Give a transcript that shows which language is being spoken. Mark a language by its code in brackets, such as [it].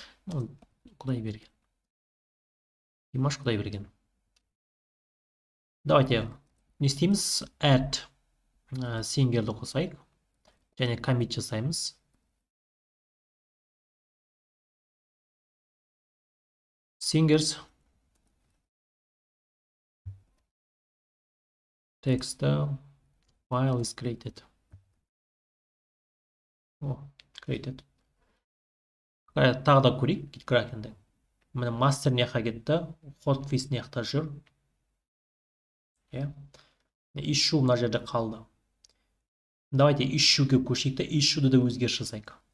[kk] Құдайберген. Димаш Құдайберген. [ru] Давайте [kk] не істейміз? Add сингерді қосайық. Және commit жасаймыз. [en] Singers text file is created. Created. [kk] Тағы да көрейік, GitKraken'ді. Міне мастер неққа кетті, hotfix неқта жүр. Issue мына жерде қалды. [ru] Давайте [kk] issue'ге көшейік те, issue'ді да өзгеріс жасайық.